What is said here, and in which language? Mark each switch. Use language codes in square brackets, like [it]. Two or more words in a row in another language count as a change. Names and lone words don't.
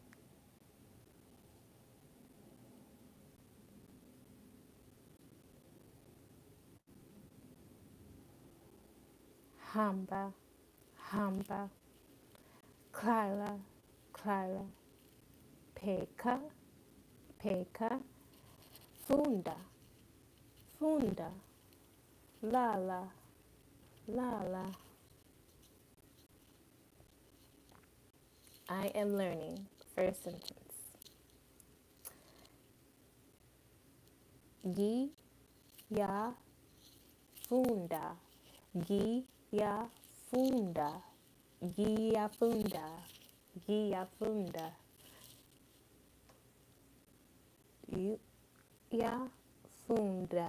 [zu] Hamba. Hamba. Clara. Clara. Peka. Peka. Funda. Funda. Lala. Lala. [en] I am learning. First sentence. [zu] Gi ya funda. Gi ya funda. Gi ya funda. Gi ya funda. U ya funda.